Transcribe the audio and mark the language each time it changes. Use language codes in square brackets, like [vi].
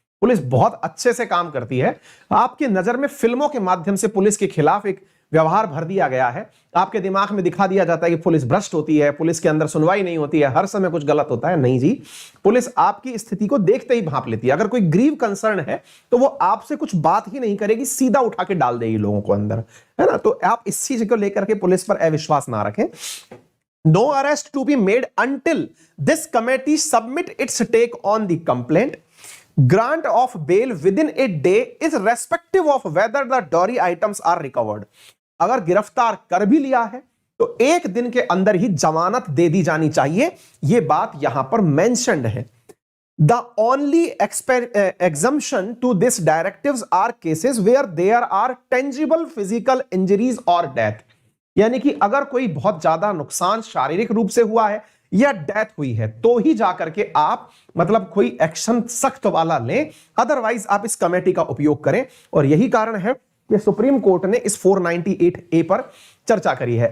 [hi] Police बहुत अच्छे से काम करती है। आपकी नजर में फिल्मों के माध्यम से पुलिस के खिलाफ एक व्यवहार भर दिया गया है, आपके दिमाग में दिखा दिया जाता है कि पुलिस भ्रष्ट होती है, पुलिस के अंदर सुनवाई नहीं होती है, हर समय कुछ गलत होता है। नहीं जी, पुलिस आपकी स्थिति को देखते ही भांप लेती है। अगर कोई ग्रीव कंसर्न है तो वो आपसे कुछ बात ही नहीं करेगी, सीधा उठा के डाल देगी लोगों को अंदर, है ना। तो आप इस चीज को लेकर के पुलिस पर अविश्वास ना रखें। [en] No arrest to be made until this committee submit its take on the complaint. Grant of bail within a day is irrespective of whether the dowry items are recovered. [hi] अगर गिरफ्तार कर भी लिया है तो एक दिन के अंदर ही जमानत दे दी जानी चाहिए, यह बात यहां पर मेंशन्ड है। [en] The only exemption to this directives are cases where there are tangible physical injuries or death. [hi] यानी कि अगर कोई बहुत ज्यादा नुकसान शारीरिक रूप से हुआ है या डेथ हुई है तो ही जाकर के आप मतलब कोई एक्शन सख्त वाला लें, अदरवाइज आप इस कमेटी का उपयोग करें। और यही कारण है कि सुप्रीम कोर्ट ने इस 498A पर चर्चा करी है।